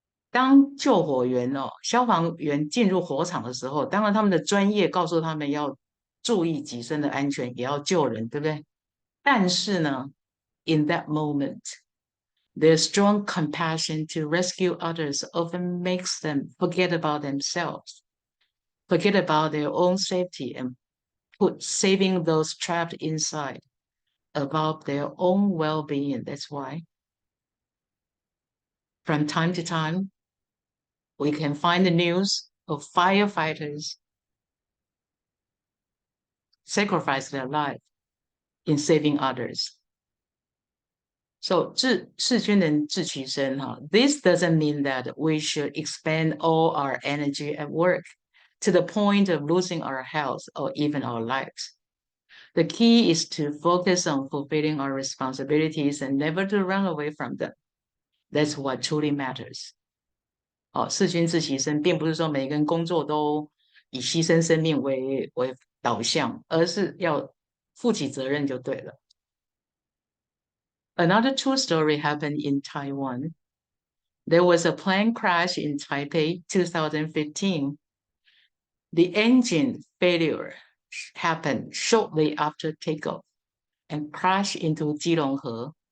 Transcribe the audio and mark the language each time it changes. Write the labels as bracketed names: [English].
[Chinese] 当救火员消防员进入火场的时候，当然他们的专业告诉他们要注意己身的安全，也要救人，对不对？但是呢 [English] ，in that moment, their strong compassion to rescue others often makes them forget about themselves, forget about their own safety, and put saving those trapped inside above their own well-being. That's why, from time to time, we can find the news of firefighters sacrifice their life in saving others. So, [Chinese] 事君能治其身 [English] This doesn't mean that we should expend all our energy at work to the point of losing our health or even our lives. The key is to focus on fulfilling our responsibilities and never to run away from them. That's what truly matters. [Chinese] 事君治其身，并不是说每个人工作都以牺牲生命为导向，而是要负起责任就对了。 [English] Another true story happened in Taiwan. There was a plane crash in Taipei 2015. The engine failure happened shortly after takeoff and crashed into Keelung.